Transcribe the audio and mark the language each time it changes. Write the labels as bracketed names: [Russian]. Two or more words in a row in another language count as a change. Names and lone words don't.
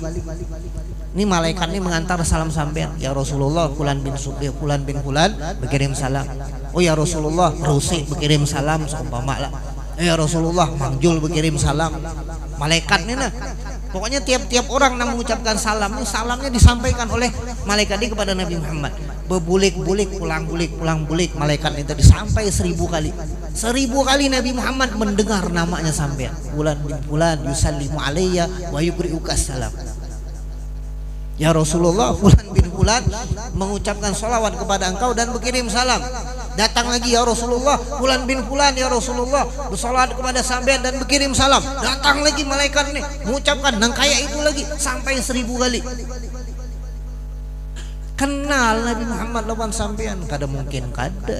[Indonesian] Ini malaikat ini mengantar salam sampean. Ya Rasulullah, fulan bin Subih, fulan bin fulan berkirim salam. Oh ya Rasulullah, Rusi berkirim salam seumpama lah. Ya Rasulullah, Mangjul berkirim salam. Malaikat ini nah. Pokoknya tiap-tiap orang yang mengucapkan salam ini salamnya disampaikan oleh malaikat ini kepada Nabi Muhammad. [Banjar] Bebulik-bulik, pulang-bulik [Indonesian] malaikat itu sampai 1000 kali. 1000 kali Nabi Muhammad mendengar namanya sampai fulan bin fulan [Arabic] يسلم علي ويقرئك السلام. [Indonesian] Ya Rasulullah, fulan bin fulan mengucapkan salawat kepada engkau dan berkirim salam. Datang lagi, ya Rasulullah, fulan bin fulan ya Rasulullah bersalawat kepada sampean dan berkirim salam. Datang lagi malaikat ini mengucapkan dan kayak itu lagi sampai 1000 kali. [Banjar] Kenal Nabi Muhammad lawan sampean kada mungkin kada.